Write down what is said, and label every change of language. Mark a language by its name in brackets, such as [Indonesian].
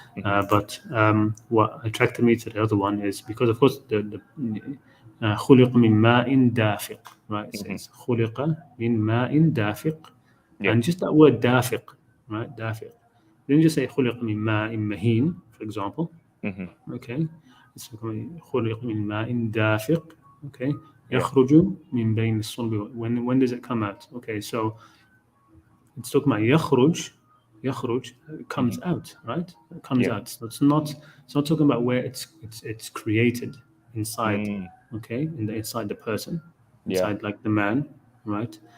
[English] But what attracted me to the other one is because, of course, the [Arabic] خُلِقَ مِن مَاءٍ دَافِقٍ, [English] right? It says [Arabic] خُلِقَ مِن مَاءٍ دَافِقٍ, [English] and just that word دافق, right? [Arabic] دافق. [English] Then just say [Arabic] خُلِقَ مِن مَاءٍ مَهِينٍ, [English] for example. Okay, it's [Arabic] خُلِقَ مِن مَاءٍ دَافِقٍ. [English] Okay. [Arabic] يخرج من بين الصلب. [English] When does it come out? Okay, so it's talking about يخرج comes out, right? It comes out. So it's not talking about where it's created inside. Okay, inside the person, inside like the man, right?